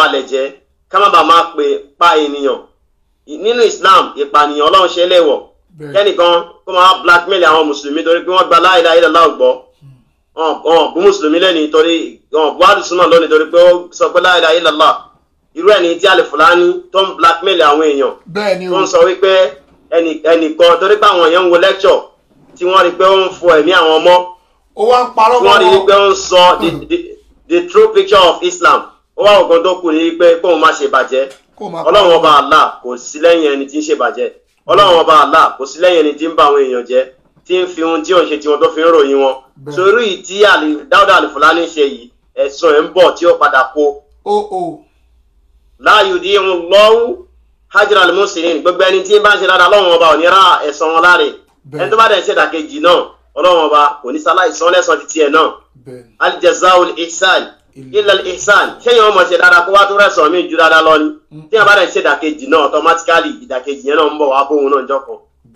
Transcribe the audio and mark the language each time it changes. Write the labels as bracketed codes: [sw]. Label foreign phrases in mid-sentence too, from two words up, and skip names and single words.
[yo] balẹ̀ jẹ́ ká má bàa máa pa ènìyàn nínú Islam ìpànìyàn ọlọ́run ṣe léèwọ̀ kẹ́nìkan kó máa blackmail àwọn mùsùlùmí torí pé wọ́n gba [ar] لا إله إلا الله [yo] gbọ́ wọn bú mùsùlùmí lẹ́ni torí wọn bú àdùsùnà lónìí torí pé ó sọ pé [ar] لا إله إلا الله [yo] irú ẹni tí Al-Fulani tó ń blackmail àwọn èèyàn tó ń sọ wípé ẹnìkan torí pé àwọn èèyàn ń wo lecture tí wọ́n rí pé ó ń fọ ẹ̀mí àwọn ọmọ wọ́n rí pé ó ń sọ [en] the true picture of Islam [yo] ó wá ògùn tó kù ní pé kóun má ṣe bàjẹ́ ọlọ́run ọba Allah kò sí lẹ́yìn ẹni tí ń ṣe bàjẹ́ ọlọ́run ọba Allah kò sí lẹ́yìn ẹni tí ń bá àwọn èèyàn jẹ́ tí ń fi ohun tí ò ń ṣe tí wọn tó fi ń ròyìn wọn sórí yìí tí Dáúdà Al-Fulani ṣe yìí ẹ̀sùn ẹ̀ ń bọ̀ tí ó padà kó [ar] لا يضيع الله أجر المحسنين [yo] gbogbo ẹni tí ń bá ń ṣe dáadáa ọlọ́run ọba ò ní ra ẹ̀san wọn láre ẹni tó bá dẹ̀ ṣe ìdàkejì náà ọlọ́run ọba kò ní sáláì sán lẹ́san títí ẹ̀ náà [ar] جزاء الإحسان إلا الإحسان [yo] ṣẹ́yìn ọmọ ṣe dáadáa kó wá tó rẹ̀sán mi ju dáadáa lọ ni tí wọ́n bá dẹ̀ ṣe ìdàkejì náà automatically ìdàkejì yẹn náà ń bọ̀ wá bóun náà jọ kan.